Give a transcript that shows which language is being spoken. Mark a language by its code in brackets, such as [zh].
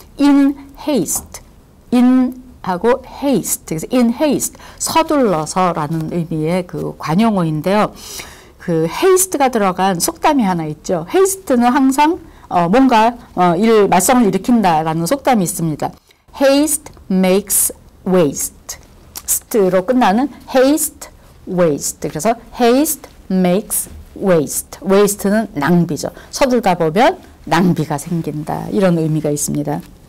[en] in haste, [ko] in 하고 haste, 그래서 in haste, 서둘러서라는 의미의 그 관용어인데요. 그 [en] haste [ko] 가 들어간 속담이 하나 있죠. haste는 항상 뭔가 말썽을 일으킨다라는 속담이 있습니다. [en] haste makes waste. [ko] st로 끝나는 haste, waste. 그래서 [en] haste makes waste. [ko] waste는 낭비죠. 서둘다 보면 낭비가 생긴다. 이런 의미가 있습니다.